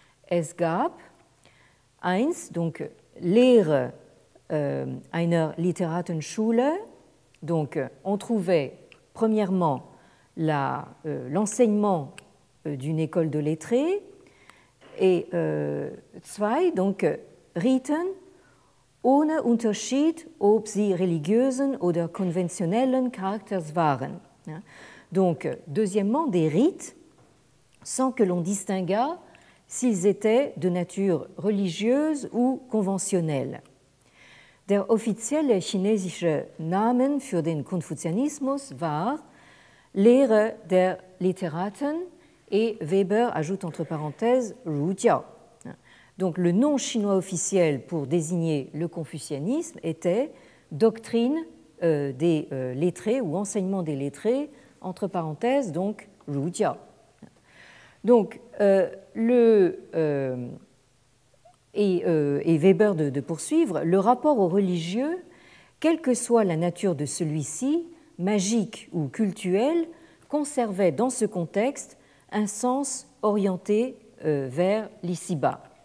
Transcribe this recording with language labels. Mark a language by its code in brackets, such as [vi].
[de] Es gab eins, donc Lehre einer Literatenschule, [fr] donc on trouvait premièrement l'enseignement d'une école de lettrés, [de] et zwei, donc Riten ohne Unterschied, ob sie religiösen oder konventionellen Charakters waren. [fr] Donc, deuxièmement, des rites, sans que l'on distinguât s'ils étaient de nature religieuse ou conventionnelle. [de] Der offizielle chinesische Namen für den Konfuzianismus war Lehre der Literaten, [fr] et Weber ajoute entre parenthèses Rujiao. Donc le nom chinois officiel pour désigner le confucianisme était doctrine des lettrés ou enseignement des lettrés, entre parenthèses donc Rujiao. Donc et Weber de poursuivre, le rapport au religieux, quelle que soit la nature de celui-ci, magique ou cultuel, conservait dans ce contexte un sens orienté vers l'ici-bas.